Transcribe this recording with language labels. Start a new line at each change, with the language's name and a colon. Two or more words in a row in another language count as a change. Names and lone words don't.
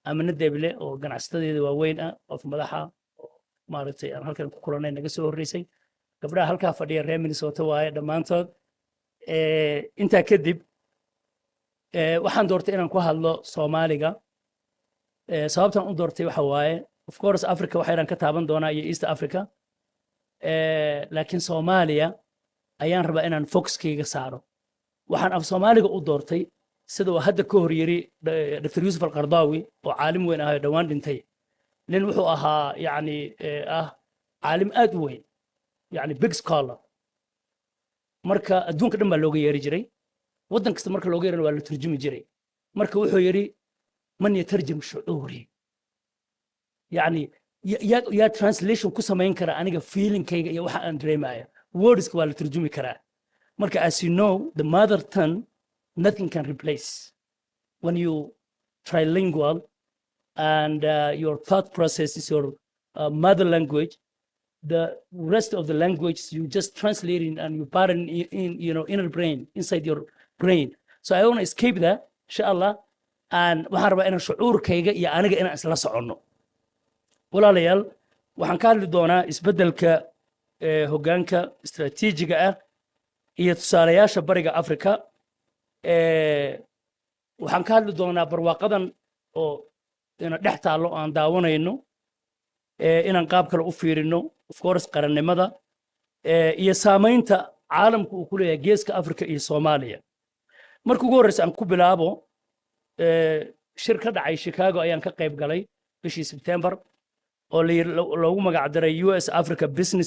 Somali: amana deble oo ganacsadeeda waaweyn ah qof madaxa maaragtay aan halkan ku kulanay naga soo horreysay gabdhaha halkaa fadhiya reer Minnesota waaye dhammaantood intaa kadib waxaan doortay inaan ku hadlo Soomaaliga sababtan u doortay waxa waaye
English: of course
Somali: Africa waxaan ka taaban doonaa iyo East Africa laakiin Soomaaliya ayaan rabaa inaan focuskayga saaro waxaan af Soomaaliga u doortay sida uu hadda ka hor yiri Dr. Yusuf Al-Qardawi oo caalim weyn ah dhawaan dhintay nin wuxuu ahaa yani caalim aad u weyn yani
English: big scholar
Somali: marka adduunka dhan baa looga yeeri jiray waddan kasta marka looga yeerana waa la turjumi jiray marka wuxuu yiri
Arabic: من يترجم شعوري
Somali: yani yaa translation ku samayn kara aniga feelingkayga iyo waxa aan dareemayo wordska waa la turjumi karaa marka
English: as you know the mother tongue nothing can replace when you trilingual and your thought process is your mother language the rest of the language you just translate in and you put in you know inner brain inside your brain so I want to escape that inshallah and
Somali: waxaan rabaa inaan shucuurkayga iyo aniga inaan isla soconno walaalayaal waxaan ka hadli doonaa isbeddelka hoggaanka istiraatiijiga ah iyo tusaalayaasha bariga Afrika waxaan ka hadli doonaa barwaaqadan oo ina dhex taalo aan daawanayno inaan qaab kale u fiirino
English: of course
Somali: qarannimada iyo saamaynta caalamku uu ku leeyahay geeska Afrika iyo Soomaaliya markii ugu horreysay aan ku bilaabo shir ka dhacay Chicago ayaan ka qayb galay bishii September oo loogu magac daray US Africa Business